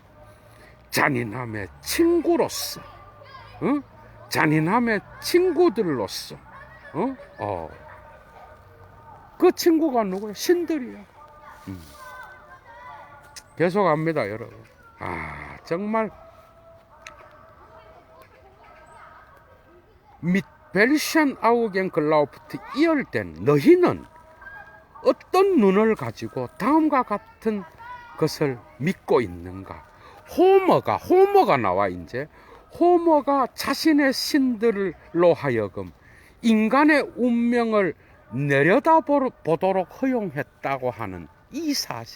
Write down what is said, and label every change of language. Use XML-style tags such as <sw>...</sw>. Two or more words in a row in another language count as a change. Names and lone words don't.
<ko>잔인함의 친구로서, 잔인함의 친구들로서, 그 친구가 누구야? 신들이야. 계속합니다, 여러분.</ko> <de>정말 mit welchen Augen glaubt ihr denn?</de> <ko>너희는 어떤 눈을 가지고 다음과 같은 것을 믿고 있는가? 호머가 나와. 이제 호머가 자신의 신들로 하여금 인간의 운명을 내려다보도록 허용했다고 하는 이 사실.</ko>